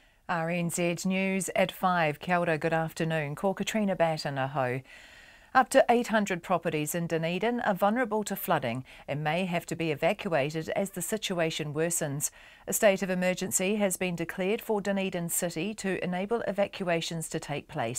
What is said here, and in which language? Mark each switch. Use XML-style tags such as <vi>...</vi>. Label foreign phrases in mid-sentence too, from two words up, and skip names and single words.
<en>RNZ News at 5.</en> <mi>Kia ora,</mi> <en>good afternoon.</en> <mi>Ko Katrina Batten aho.</mi> <en>Up to 800 properties in Dunedin are vulnerable to flooding and may have to be evacuated as the situation worsens. A state of emergency has been declared for Dunedin City to enable evacuations to take place.</en>